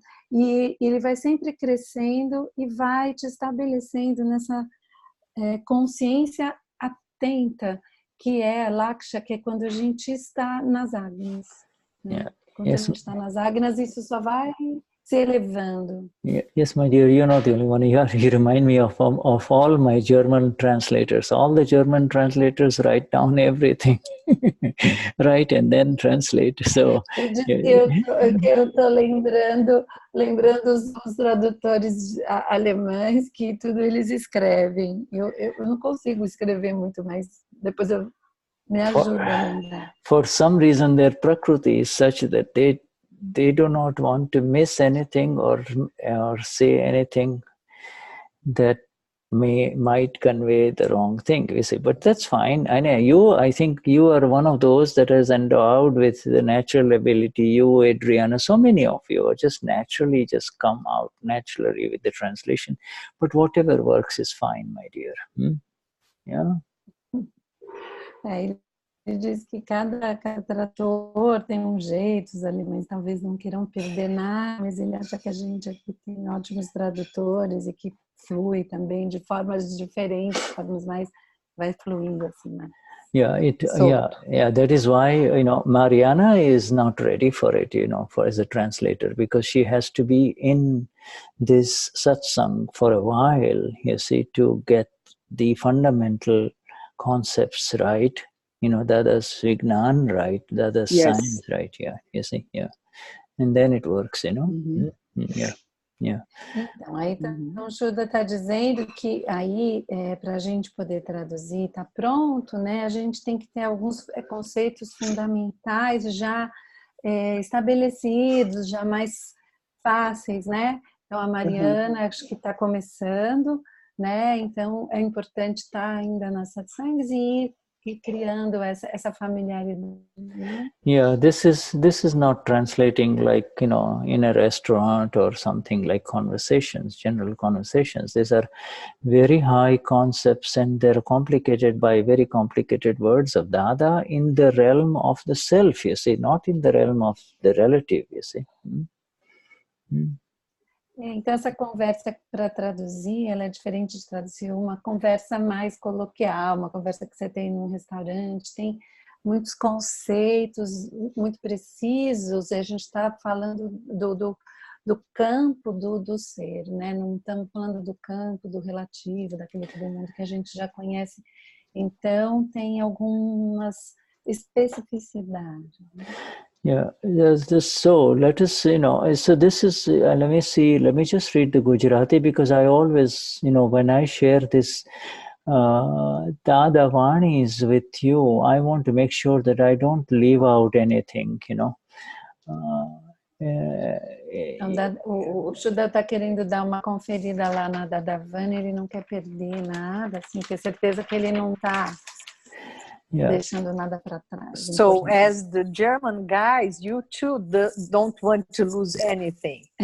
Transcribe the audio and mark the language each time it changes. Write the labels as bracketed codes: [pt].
[pt] E ele vai sempre crescendo e vai te estabelecendo nessa consciência atenta, que é laksha, que é quando a gente está nas agnas. Né? [en] Yeah. [pt] Quando a gente está nas agnas, isso só vai se elevando. [en] Yes, my dear, you're not the only one. You remind me of all my German translators. All the German translators write down everything, write and then translate. So [pt] eu estou lembrando os tradutores alemães que tudo eles escrevem. Eu não consigo escrever muito, mas depois me ajuda a lembrar. [en] For some reason, their prakriti is such that they do not want to miss anything or say anything that might convey the wrong thing, you see. But that's fine. I think you are one of those that is endowed with the natural ability. You, Adriana, so many of you are just naturally just come out naturally with the translation. But whatever works is fine, my dear. Yeah. [pt] Ele diz que cada tradutor tem jeito, os alemães talvez não queiram perder nada, mas ele acha que a gente aqui tem ótimos tradutores e que flui também de formas diferentes, formas mais vai fluindo assim, né? [en] Yeah, that is why, Mariana is not ready for it, as a translator, because she has to be in this satsang for a while, you see, to get the fundamental concepts right. Dada's Vignan, right? Dada's science, right? Yeah, you see, yeah. And then it works, Yeah. [pt] Então, o Shuddha está dizendo que aí, para a gente poder traduzir, está pronto, né? A gente tem que ter alguns conceitos fundamentais já estabelecidos, já mais fáceis, né? Então, a Mariana, acho que está começando, né? Então, é importante estar ainda nas satsangs e ir criando essa familiaridade, né? [en] Yeah, this is not translating like, you know, in a restaurant or something like conversations, general conversations. These are very high concepts and they're complicated by very complicated words of Dada in the realm of the self, you see, not in the realm of the relative, you see. [pt] Então, essa conversa, para traduzir, ela é diferente de traduzir uma conversa mais coloquial, uma conversa que você tem num restaurante, tem muitos conceitos muito precisos, e a gente está falando do campo do ser, né? Não estamos falando do campo do relativo, daquele do mundo que a gente já conhece. Então, tem algumas especificidades, né? [en] Yeah, there's this. So let us, you know, so this is, let me see, let me just read the Gujarati, because I always, you know, when I share this Dada Vanis with you, I want to make sure that I don't leave out anything, you know. [pt] Então, o Shuddha está querendo dar uma conferida lá na Dadavani, ele não quer perder nada, assim, ter certeza que ele não está deixando nada para trás. [en] So, as the German guys, you too don't want to lose anything.